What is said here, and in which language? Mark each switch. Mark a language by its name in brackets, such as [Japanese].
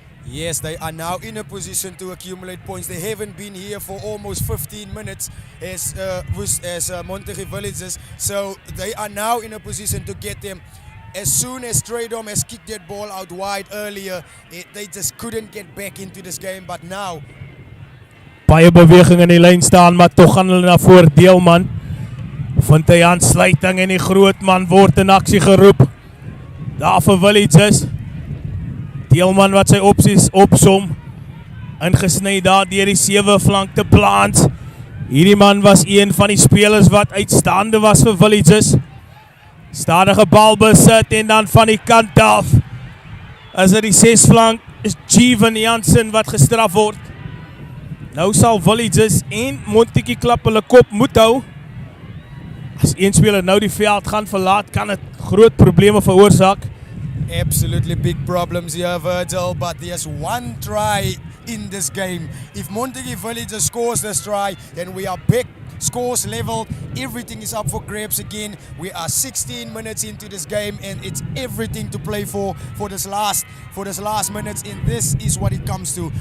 [English] Yes, they are now in a position to accumulate points. They haven't been here for almost 15 minutes as Montagu Villages, so they are now in a position to get them. As soon as Stradom has kicked that ball out wide earlier, they just couldn't get back into this game, but now... [Afrikaans] Baie beweging in die lyn staan, maar toch gaan hulle na voor Deelman. Vind hy aansluiting en die groot man word in aksie geroep. Daar vir Villages. Deelman wat sy opsies opsom. Ingesny daar deur die 7 flank te plaas. Hierdie man was een van die spelers wat uitstaande was vir Villages. Stadige bal besit en dan van die kant af is dit die 6 flank is Jeevan Jansen wat gestraf word. Nou sal Villages en Montagu Club hulle kop moet hou. As een speler nou die veld gaan verlaat, kan dit groot probleme veroorsaak. [English] Absolutely big problems here, Virgil, but there's one try in this game. If Montagu Villages scores this try, then we are back, scores leveled, everything is up for grabs again. We are 16 minutes into this game and it's everything to play for this last minutes, and this is what it comes to.